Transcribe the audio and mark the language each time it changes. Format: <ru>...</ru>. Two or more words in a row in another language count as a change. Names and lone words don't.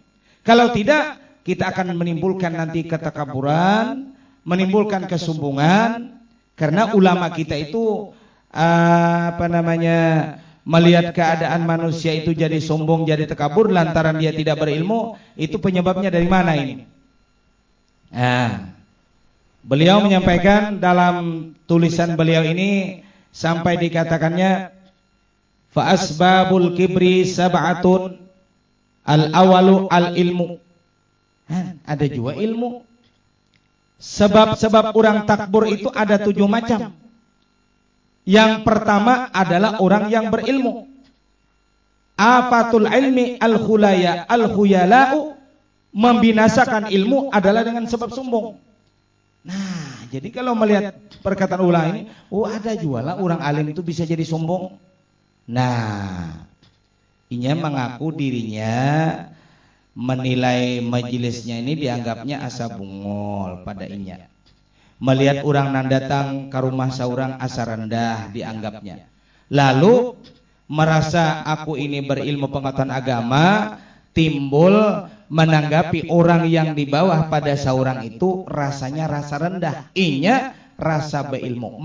<id>Kalau tidak, kita akan menimbulkan nanti ketakaburan, menimbulkan kesombongan, karena ulama kita itu melihat keadaan manusia itu jadi sombong, jadi takabur lantaran dia tidak berilmu. Itu penyebabnya dari mana ini? Nah, beliau menyampaikan dalam tulisan beliau ini sampai dikatakannya</id> <ar>فأسباب الكبر سبعة الأول العلم.</ar> <id>Ada juga ilmu. Sebab-sebab orang takbur itu ada 7 macam. Yang pertama adalah orang yang berilmu.</id> <ar>آفة العلم الخيلاء,</ar> <id>membinasakan ilmu adalah dengan sebab sombong. Nah, jadi kalau melihat perkataan ulama ini, ada juga lah orang alim itu bisa jadi sombong.</id> <bjn>Nah, ini mengaku dirinya menilai majelisnya ini dianggapnya asa bungol pada inya. Melihat orang nan datang ke rumah saurang asa rendah dianggapnya. Lalu merasa aku ini berilmu pengetahuan agama, timbul menanggapi orang yang di bawah pada saurang itu rasanya rasa rendah, inya rasa beilmu.</bjn>